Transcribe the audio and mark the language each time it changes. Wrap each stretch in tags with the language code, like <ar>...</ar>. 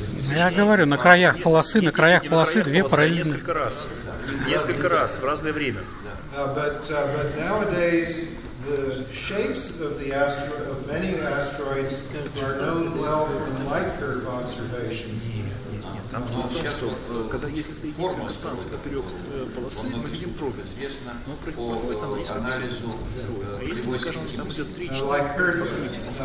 <ru>Я говорю, на краях полосы две параллельные. Несколько раз в разное время.</ru> <en>But nowadays, the shapes of many asteroids are known well from light curve observations.</en> <ru>Там сейчас, когда если стоит несколько станций поперек полосы, мы видим профиль. Но там есть а если, скажем, там идет 3-4 покрытия,</ru>